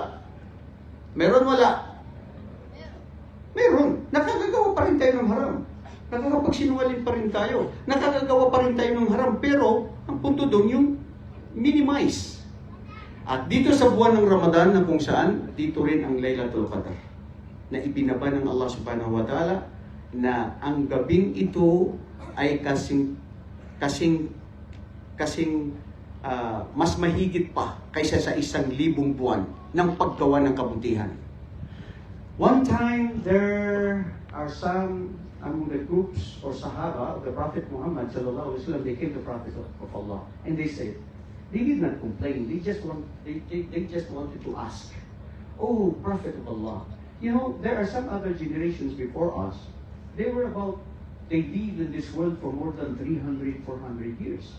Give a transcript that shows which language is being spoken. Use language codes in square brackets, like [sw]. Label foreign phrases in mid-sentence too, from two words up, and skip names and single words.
[tl] Meron wala? Meron. Nakakagawa pa rin tayo ng haram. Nakakapagsinungaling pa rin tayo. Nakakagawa pa rin tayo ng haram. Pero, ang punto doon yung minimize. At dito sa buwan ng Ramadan na kung saan, dito rin ang [ar] ليلة القدر. [tl] Na ibinaba ng [ar] الله سبحانه وتعالى [tl] na ang gabing ito ay kasing mas mahigit pa kaysa sa 1,000 buwan ng paggawa ng kabutihan. [en] One time, there are some among the groups or Sahaba of the Prophet Muhammad [ar] صلى الله عليه وسلم, [en] they came to the Prophet of Allah and they said, they did not complain, they just wanted to ask, oh Prophet of Allah, you know, there are some other generations before us, they lived in this world for more than 300-400 years.